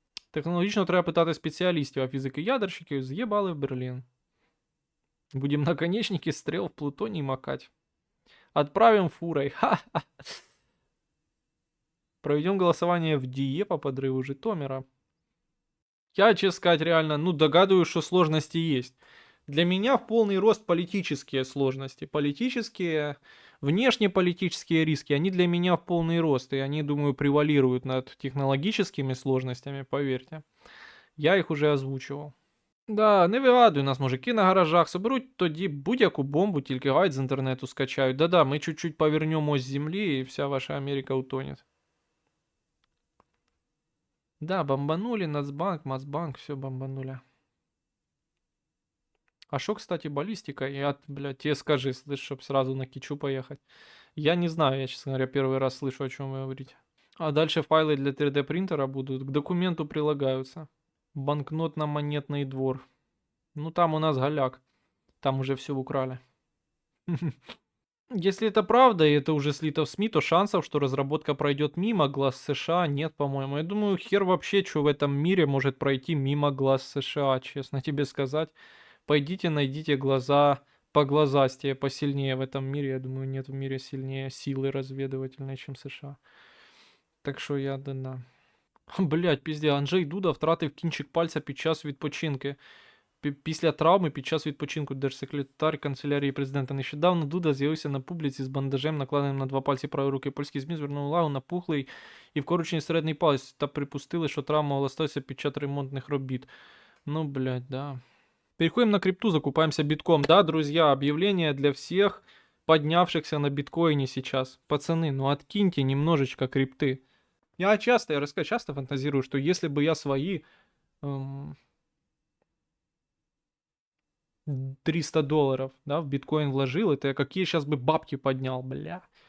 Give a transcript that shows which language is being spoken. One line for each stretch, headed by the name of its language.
Ukrainian: Технологічно треба питати спеціалістів, а фізики-ядерщики з'їбали в Берлін.
Russian: Будем наконечники стрел в плутоний макать. Отправим фурой. Ха-ха. Проведем голосование в ДИЕ по подрыву Житомира. Я, честно сказать, реально, догадываюсь, что сложности есть. Для меня в полный рост политические сложности. Политические, внешнеполитические риски, они для меня в полный рост. И они, думаю, превалируют над технологическими сложностями, поверьте. Я их уже озвучивал. Да, не вигадуй нас, мужики на гаражах.
Ukrainian: Соберуть тоді будь-яку бомбу, тільки гайд з інтернету скачають. Да-да, ми чуть-чуть повернемо з землі, і вся ваша Америка утонет.
Russian: Да, бомбанули Нацбанк, Мосбанк, все бомбанули. А шо, кстати, баллистика? Я, блядь, тебе скажи, слышь, чтоб сразу на Кичу поехать. Я не знаю, я, честно говоря, первый раз слышу, о чем вы говорите. А дальше файлы для 3D принтера будут. К документу прилагаются. Банкнотно-монетный двор. Ну, там у нас голяк. Там уже все украли. Если это правда, и это уже слито в СМИ, то шансов, что разработка пройдет мимо глаз США, нет, по-моему. Я думаю, хер вообще, что в этом мире может пройти мимо глаз США, честно тебе сказать. Пойдите, найдите глаза поглазастее, посильнее в этом мире. Я думаю, нет в мире сильнее силы разведывательной, чем США.
Ukrainian: Так що я да. Блять, пізде, Анджей Дуда втратив кінчик пальця під час відпочинки. Після травми під час відпочинку держсекретар канцелярії президента. Нещодавно Дуда з'явився на публіці з бандажем, накладеним на 2 пальці правої руки. Польські ЗМІ звернули увагу на пухлий і вкорочений середній палець та припустили, що травма могла статися під час ремонтних робіт.
Russian: Ну, блядь, да. Переходим на крипту, закупаемся битком. Да, друзья, объявление для всех поднявшихся на биткоине сейчас. Пацаны, откиньте немножечко крипты. Я часто фантазирую, что если бы я свои 300 долларов, да, в биткоин вложил, это я какие сейчас бы бабки поднял, бля.